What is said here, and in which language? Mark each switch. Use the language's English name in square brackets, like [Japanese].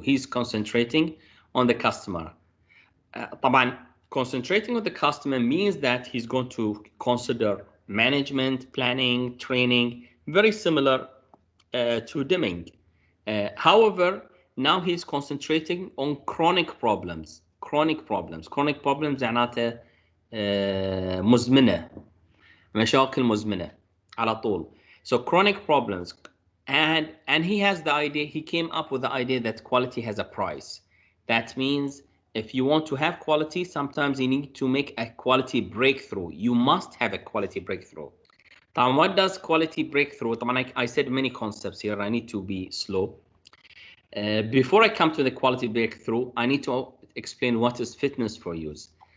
[English] He's concentrating on the customer. طبعا concentrating on the customer means that he's going to consider management, planning, training, very similar to Deming. However, now he's concentrating on chronic problems. Chronic problems [Arabic] معناته مزمنة، مشاكل مزمنة على طول. [English] So chronic problems. And he has the idea, he came up with the idea that quality has a price. That means if you want to have quality, sometimes you need to make a quality breakthrough. You must have a quality breakthrough. Now, what does quality breakthrough? I said many concepts here. I need to be slow. Before I come to the quality breakthrough, I need to explain what is fitness for use.